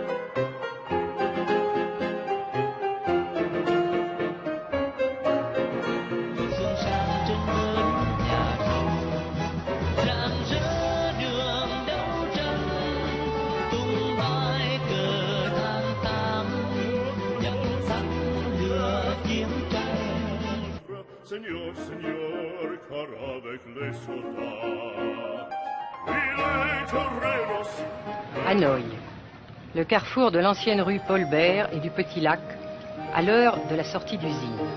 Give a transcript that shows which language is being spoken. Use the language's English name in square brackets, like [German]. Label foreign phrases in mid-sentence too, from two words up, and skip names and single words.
[Vietnamese] Sương sáng trên bến nhà thờ, rạng rỡ đường đấu tranh tung bay cờ tháng 8 dập tắt lửa chiến tranh. [French] Seigneur, Seigneur, car avec les soldats, il est Toreros. Hanoï, le carrefour de l'ancienne rue Paul Bert et du Petit Lac, à l'heure de la sortie d'usine.